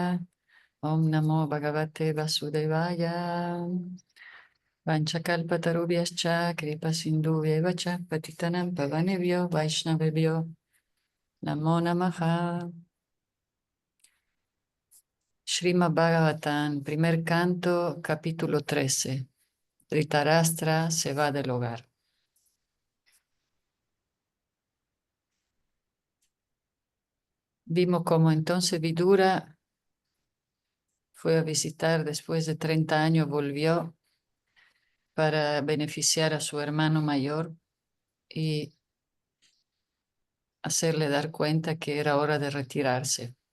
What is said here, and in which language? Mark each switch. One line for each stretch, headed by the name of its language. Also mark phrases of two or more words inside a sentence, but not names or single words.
Sanskrit: ॐ नमो भगवते वासुदेवाय. वाञ्छाकल्पतरुभ्यश्च कृपा सिन्धुवेव च पतितानां पावनेभ्यो वैष्णवेभ्यो नमो नमः.
Spanish: Srimad Bhagavatam, primer canto, capítulo 13. Dhritarashtra se va del hogar. Vimos cómo entonces Vidura fue a visitar después de 30 años, volvió para beneficiar a su hermano mayor y hacerle dar cuenta que era hora de retirarse.